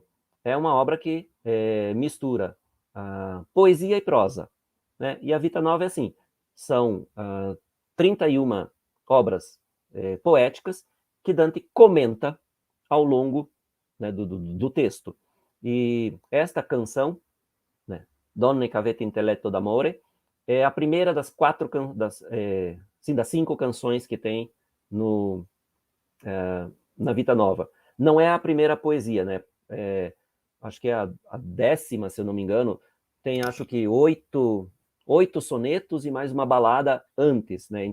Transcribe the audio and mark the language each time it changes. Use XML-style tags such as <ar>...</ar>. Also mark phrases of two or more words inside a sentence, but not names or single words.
<pt>É uma obra que mistura poesia e prosa. Né? E a Vita Nova é assim, são 31 obras poéticas que Dante comenta ao longo, né, do texto. E esta canção, né, Donne che avete intelletto d'amore, é a primeira das das 5 canções que tem na Vita Nova. Não é a primeira poesia, né? Acho que é a 10ª, se eu não me engano, tem acho que 8 sonetos e mais uma balada antes, né?</pt>